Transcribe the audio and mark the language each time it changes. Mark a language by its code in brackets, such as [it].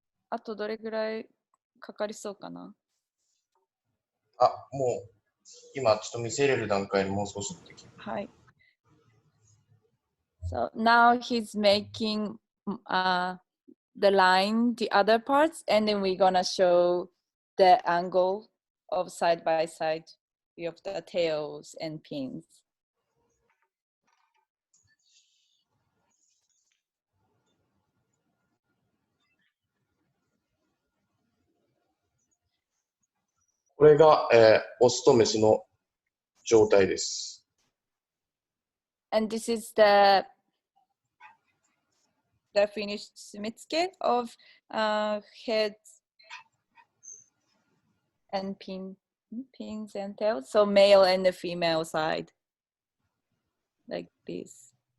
[ja] あとどれぐらいかかりそうかな。もう今ちょっと見せれる段階にもう少しできる。はい。 [en] So now he's making the line, the other parts, and then we're gonna show the angle of side by side of the tails and pins. [ja] これが、オスとメスの状態です。 [en] And this is the finished Sumitsuke of heads and pins and tails. So male and the female side, like this.